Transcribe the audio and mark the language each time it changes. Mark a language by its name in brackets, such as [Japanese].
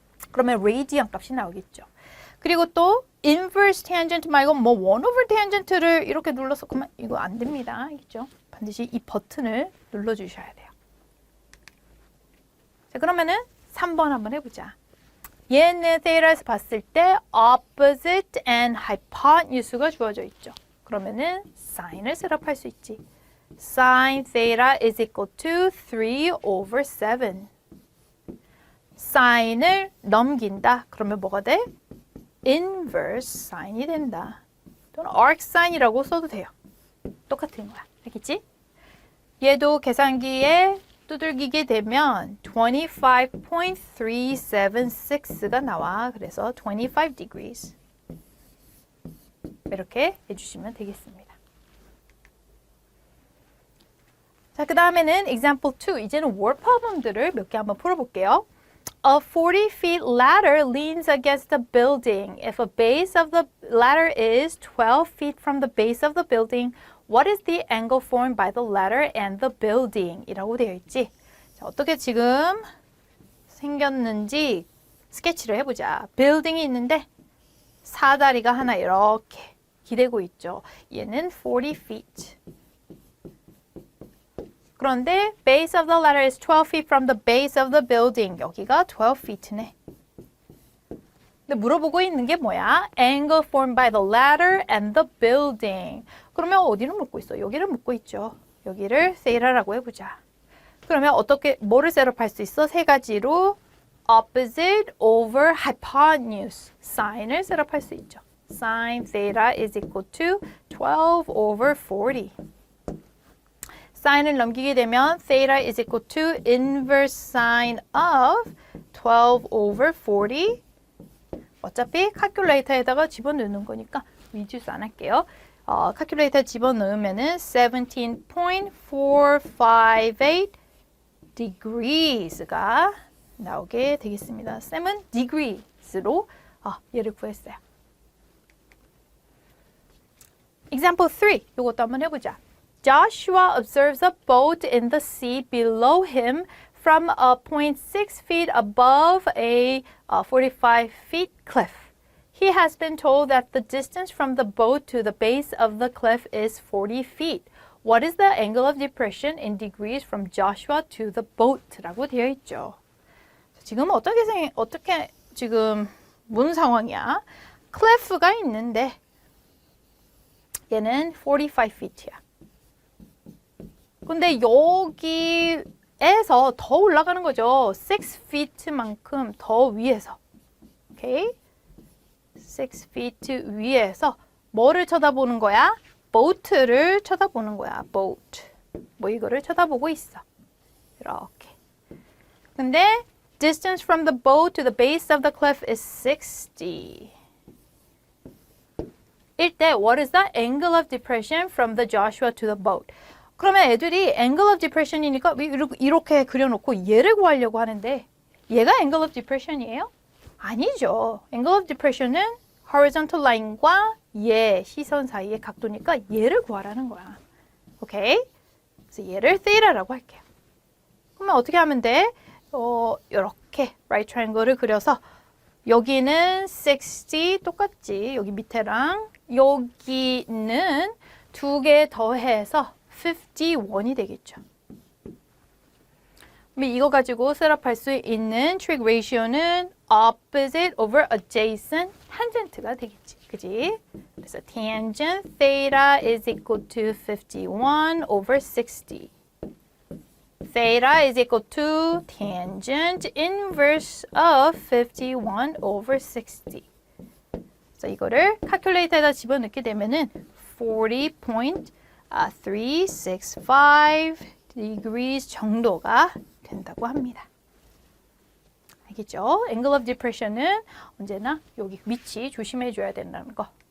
[Korean] 그러면 radian 값이 나오겠죠. 그리고 또 inverse tangent 말고 뭐 1 over tangent를 이렇게 눌러서 그만 이거 안 됩니다. 알겠죠? 반드시 이 버튼을 눌러 주셔야 돼요. 자, 그러면은 3번 한번 해보자. 얘는 theta에서 봤을 때 opposite and hypotenuse가 주어져 있죠. 그러면은 sign을 셋업할 수 있지. [English] sin theta is equal to 3 over 7. [Korean] sign을 넘긴다. 그러면 뭐가 돼? inverse sign이 된다. 또는 arc sign이라고 써도 돼요. 똑같은 거야. 알겠지? 얘도 계산기에 두들기게 되면 25.376가 나와. 그래서 25 degrees. 이렇게 해주시면 되겠습니다. 자, 그 다음에는 example 2. 이제는 word problem들을 몇 개 한번 풀어볼게요. [English] A 40 feet ladder leans against a building. If a base of the ladder is 12 feet from the base of the building, what is the angle formed by the ladder and the building? [Korean] 이라고 되어 있지. 자, 어떻게 지금 생겼는지 스케치를 해보자. building이 있는데 사다리가 하나 이렇게 기대고 있죠. 얘는 40 feet. [English] 그런데 base of the ladder is 12 feet from the base of the building. [Korean] 여기가 12 feet네. 근데 물어보고 있는 게 뭐야? [English] Angle formed by the ladder and the building. [Korean] 그러면 어디를 묻고 있어? 여기를 묻고 있죠. 여기를 theta라고 해보자. 그러면 어떻게 뭐를 셋업할 수 있어? 세 가지로 opposite over hypotenuse sign을 셋업할 수 있죠. [English] Sin theta is equal to 12 over 40. [Korean] sign을 넘기게 되면 [English] theta is equal to inverse sine of 12 over 40. [Korean] 어차피 calculator에다가 집어넣는 거니까 reduce 안 할게요. calculator 집어넣으면은 17.458 degrees가 나오게 되겠습니다. 쌤은 degrees로 얘를 구했어요. Example 3. 이것도 한번 해보자. [English] Joshua observes a boat in the sea below him from a point 6 feet above a 45 feet cliff. He has been told that the distance from the boat to the base of the cliff is 40 feet. What is the angle of depression in degrees from Joshua to the boat? [Korean] 라고 되어 있죠. 지금 어떻게 지금 무슨 상황이야? 클래프가 있는데 얘는 45 feet야. 근데 여기에서 더 올라가는 거죠. 6 feet만큼 더 위에서. 오케이? 6 feet 위에서 뭐를 쳐다보는 거야? boat를 쳐다보는 거야. [English] boat. [Korean] 뭐 이거를 쳐다보고 있어. 이렇게. [English] 근데 distance from the boat to the base of the cliff is 60. 이때 what is the angle of depression from the Joshua to the boat? [Korean] 그러면 애들이 angle of depression이니까 이렇게 그려놓고 얘를 구하려고 하는데 얘가 angle of depression이에요? 아니죠. angle of depression은 horizontal line과 얘 시선 사이의 각도니까 얘를 구하라는 거야. 오케이? 그래서 얘를 theta라고 할게요. 그러면 어떻게 하면 돼? 이렇게 right triangle를 그려서 여기는 60 똑같지. 여기 밑에랑 여기는 두 개 더해서 51이 되겠죠. 이거 가지고 셋업할 수 있는 trig ratio는 opposite over adjacent tangent가 되겠지. 그지? [English] 그래서 tangent theta is equal to 51 over 60. Theta is equal to tangent inverse of 51 over 60. [Korean] 그래서 이거를 calculator에다 집어넣게 되면은 40.365 degrees 정도가 된다고 합니다. 알겠죠? angle of depression은 언제나 여기 위치 조심해 줘야 된다는 거.